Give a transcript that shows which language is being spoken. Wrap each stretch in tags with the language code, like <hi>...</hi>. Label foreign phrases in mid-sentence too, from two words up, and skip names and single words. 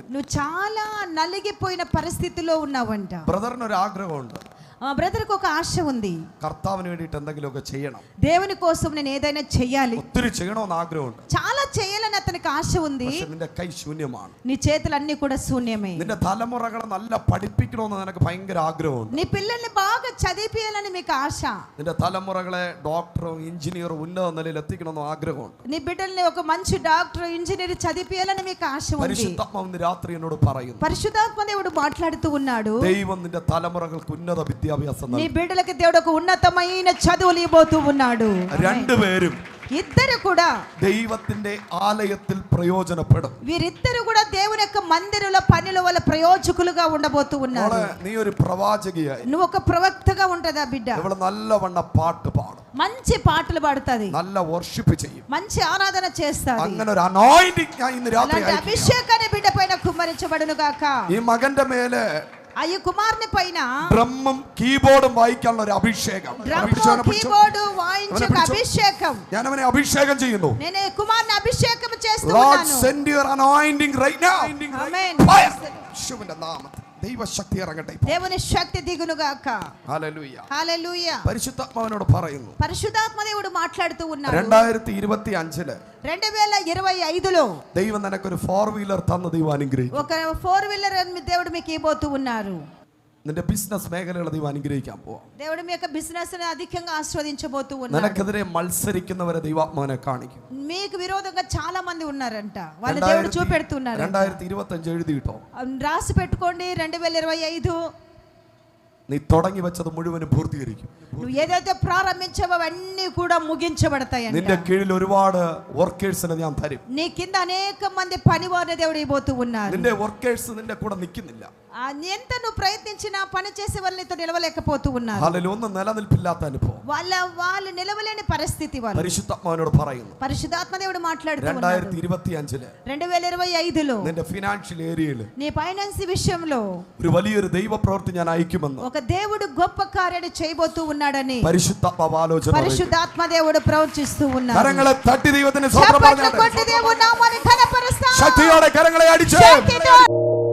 <te>నువ్వు చాలా నలిగిపోయిన పరిస్థితిలో ఉన్నావంట.</te> <ml>ബ്രദറിന് ഒരു ആഗ്രഹമുണ്ട്,</ml> <te>బ్రదర్కి ఒక ఆశ ఉంది.</te> <ml>കർത്താവിന് വേണ്ടിയിട്ട് എന്തെങ്കിലുമൊക്കെ ചെയ്യണം,</ml> <te>దేవుని కోసం నేను ఏదైనా చెయ్యాలి,</te> <ml>ഒത്തിരി ചെയ്യണമെന്ന് ആഗ്രഹമുണ്ട്.</ml> <te>చాలా చేయాలని అతనికి ఆశ ఉంది.</te> <ml>പക്ഷെ നിന്റെ കൈ ശൂന്യമാണ്.</ml> <te>నీ చేతులన్నీ కూడా శూన్యమే.</te> <ml>നിന്റെ തലമുറകളെ നല്ല പഠിപ്പിക്കണമെന്ന് നിനക്ക് ഭയങ്കര ആഗ്രഹമുണ്ട്.</ml> <te>నీ పిల్లల్ని బాగా చదివించాలని మీకు ఆశ.</te> <ml>നിന്റെ തലമുറകളെ ഡോക്ടറും എഞ്ചിനീയറും ഉന്നത നിലയിൽ എത്തിക്കണമെന്ന് ആഗ്രഹമുണ്ട്.</ml> <te>నీ బిడ్డల్ని ఒక మంచి డాక్టర్, ఇంజనీర్ చదివించాలని మీకు ఆశ ఉంది.</te> <ml>പരിശുദ്ധാത്മാവ് ഇന്ന് രാത്രി എന്നോട് പറയുന്നു,</ml> <te>పరిశుద్ధాత్మ దేవుడు మాట్లాడుతూ ఉన్నాడు.</te> <ml>ദൈവം നിന്റെ തലമുറകൾക്ക് ഉന്നത വിദ്യാഭ്യാസം</ml> <te>నీ</te> <ml>നൽകും.</ml> <te>బిడ్డలకి దేవుడు ఒక ఉన్నతమైన చదువులు ఇవ్వబోతూ ఉన్నాడు.</te> <ml>രണ്ടുപേരും</ml> <te>ఇద్దరు కూడా</te> <ml>ദൈവത്തിന്റെ ആലയത്തിൽ പ്രയോജനപ്പെടും.</ml> <te>వీరిద్దరు కూడా దేవుని యొక్క మందిరంలో పనిలో వాళ్ళ ప్రయోజకులుగా ఉండబోతూ ఉన్నారు.</te> <ml>നീ ഒരു പ്രവാചകിയായി,</ml> <te>నువ్వు ఒక ప్రవక్తగా ఉంటదా బిడ్డ.</te> <ml>ഇവള് നല്ലവണ്ണ പാട്ട് പാടും,</ml> <te>మంచి పాటలు పాడుతుంది,</te> <ml>നല്ല വർഷിപ്പ് ചെയ്യും,</ml> <te>మంచి ఆరాధన చేస్తుంది.</te> <ml>അങ്ങനെ ഒരു anointing ഞാൻ ഇന്ന് രാത്രി</ml> <te>అలాంటి</te> <ml>അയക്കുകയാണ്.</ml> <te>అభిషేకాన్ని బిడ్డ పైన కుమ్మరించబడును గాక.</te> <ml>ഈ മകന്റെ മേലെ</ml> <te>ఆ ఈ కుమారుని పైన</te> <ml>ഡ്രമ്മും കീബോർഡും വായിക്കാനുള്ള ഒരു അഭിഷേകം.</ml> <te>డ్రమ్ కీబోర్డ్ వాయించే ఒక అభిషేకం.</te> <ml>ഞാൻ അവനെ അഭിഷേകം ചെയ്യുന്നു.</ml> <te>నేను ఈ కుమారుని అభిషేకం చేస్తూ</te> <en>Lord,</en> <te>ఉన్నాను.</te> <en>send your anointing right now.</en> <te>ఆమేన్.</te> <en>Fire.</en> <ml>യേശുവിന്റെ നാമത്തിൽ ദൈവശക്തി ഇറങ്ങട്ടെ.</ml> <te>దేవుని శక్తి దిగును గాక.</te> <ml>ഹല്ലേലൂയ.</ml> <te>హల్లెలూయా.</te> <ml>പരിശുദ്ധാത്മാവിനോട് പറയുന്നു.</ml> <te>పరిశుద్ధాత్మ దేవుడు మాట్లాడుతూ ఉన్నాడు.</te> <ml>2025</ml> <te>2025లో</te> <ml>ദൈവം നിനക്കൊരു 4 വീലർ തന്ന ദൈവം അനുഗ്രഹിക്കും.</ml> <te>ఒక 4 వీలర్ దేవుడు మీకు ఇవ్వబోతూ ఉన్నారు.</te> <ml>നിന്റെ ബിസിനസ് മേഖലകളെ ദൈവം അനുഗ്രഹിക്കാൻ പോവാ.</ml> <te>దేవుడు మీ యొక్క బిజినెస్ ని అధికంగా ఆస్వాదించబోతూ ఉన్నారు.</te> <ml>നിനക്കെതിരെ മത്സരിക്കുന്നവരെ ദൈവാത്മാവിനെ കാണിക്കും.</ml> <te>మీకు విరోధంగా చాలా మంది ఉన్నారంట. వాళ్ళ దేవుడు చూపెడుతున్నారు.</te> <ml>2025 എഴുതിയിട്ടോ.</ml> <te>రాసి పెట్టుకోండి. 2025</te> <ml>നീ തുടങ്ങി വെച്ചത് മുഴുവനും പൂർത്തീകരിക്കും.</ml> <te>నువ్వు ఏదైతే ప్రారంభించావో అవన్నీ కూడా ముగించబడతాయంట.</te> <ml>നിന്റെ కీഴിൽ ഒരുപാട് വർക്കേഴ്സിനെ ഞാൻ തരും.</ml> <te>నీ కింద అనేక మంది పనివారిని దేవుడు ఇవ్వబోతూ ఉన్నారు.</te> <ml>നിന്റെ വർക്കേഴ്സ് നിന്റെ കൂടെ നിൽക്കുന്നില്ല.</ml> <te>ఎంత నువ్వు ప్రయత్నించినా పని చేసే వాళ్ళు నీతో నిలవలేకపోతూ ఉన్నారు.</te> <ml>ഹല്ലേലൂയ. ഒന്നും നിലനിൽപ്പില്ലാത്ത അനുഭവം.</ml> <te>వాళ్ళు నిలవలేని పరిస్థితి. వాళ్ళు</te> <ml>പരിശുദ്ധാത്മാവിനോട് പറയുന്നു.</ml> <te>పరిశుద్ధాత్మ దేవుడు మాట్లాడుతూ ఉన్నారు.</te> <ml>2025</ml> <te>2025లో</te> <ml>നിന്റെ ഫിനാൻഷ്യൽ ഏരിയയിൽ</ml> <te>నీ ఫైనాన్స్ విషయంలో</te> <ml>ഒരു വലിയൊരു ദൈവ പ്രവൃത്തി ഞാൻ അയക്കുമെന്ന്</ml> <te>ఒక దేవుడు గొప్ప కార్యాన్ని చేయబోతూ ఉన్నాడని</te> <ml>പരിശുദ്ധാത്മാവ് ആലോചന.</ml> <te>పరిశుద్ధాత్మ దేవుడు ప్రవచిస్తూ ఉన్నారు.</te> <ml>കരങ്ങളെ തട്ടി ദൈവത്തിന് സ്തോത്രം</ml> <te>చప్పట్లు</te> <ml>പറഞ്ഞാട്ടെ.</ml> <te>కొట్టి దేవుని నామాన్ని ఘనపరుస్తాం.</te> <ml>ശക്തിയോടെ കരങ്ങളെ അടിച്ച്</ml> <te>శక్తితో</te>